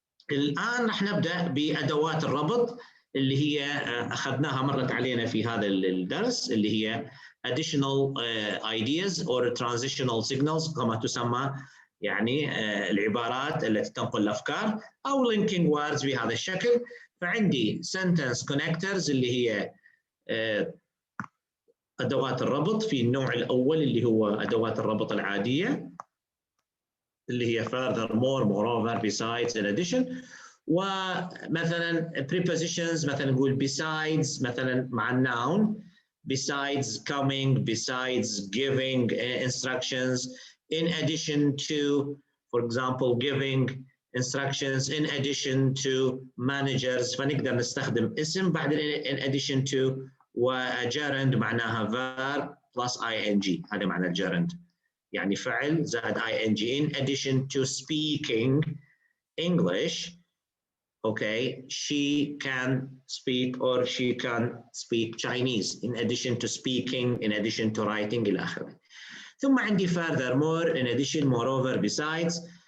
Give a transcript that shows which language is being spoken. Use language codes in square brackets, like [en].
[ar] الان راح نبدا بادوات الربط اللي هي اخذناها مرت علينا في هذا الدرس، اللي هي [en] additional ideas or transitional signals [ar] كما تسمى، يعني العبارات التي تنقل الافكار او [en] linking words [ar] بهذا الشكل. فعندي [en] sentence connectors [ar] اللي هي ادوات الربط في النوع الاول اللي هو ادوات الربط العاديه اللي هي [en] furthermore, moreover, besides, in addition. [ar] ومثلا [en] prepositions [ar] مثلا نقول [en] besides [ar] مثلا مع [en] الnoun، besides coming, besides giving instructions, in addition to, for example, giving instructions, in addition to managers. [ar] فنقدر نستخدم اسم بعد [en] in addition to، [ar] وgerund معناها [en] verb plus ing، [ar] هذا معنى الgerund، يعني فعل زائد ing. [en] in addition to speaking English, okay, she can speak or she can speak Chinese. In addition to speaking, in addition to writing [ar] إلى آخره. ثم عندي [en] furthermore, in addition, moreover, besides.